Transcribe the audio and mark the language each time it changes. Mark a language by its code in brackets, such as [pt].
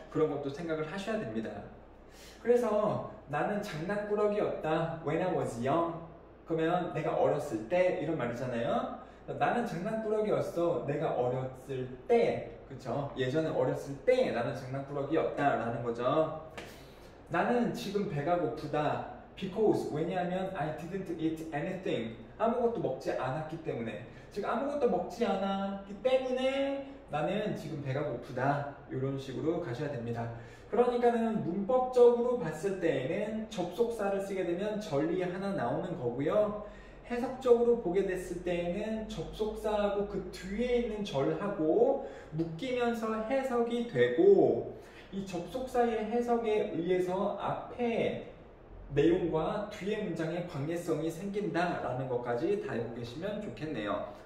[ko] 그런 것도 생각을 하셔야 됩니다. 그래서 나는 장난꾸러기였다. [en] When I was young. [ko] 그러면 내가 어렸을 때 이런 말이잖아요. 나는 장난꾸러기였어. 내가 어렸을 때. 그쵸? 예전에 어렸을 때 나는 장난꾸러기였다 라는 거죠. 나는 지금 배가 고프다. [en] Because, [ko] 왜냐하면 [en] I didn't eat anything. [ko] 아무것도 먹지 않았기 때문에. 즉 아무것도 먹지 않았기 때문에 나는 지금 배가 고프다. 이런 식으로 가셔야 됩니다. 그러니까는 문법적으로 봤을 때에는 접속사를 쓰게 되면 절이 하나 나오는 거고요. 해석적으로 보게 됐을 때에는 접속사하고 그 뒤에 있는 절하고 묶이면서 해석이 되고, 이 접속사의 해석에 의해서 앞에 내용과 뒤에 문장의 관계성이 생긴다라는 것까지 다 알고 계시면 좋겠네요.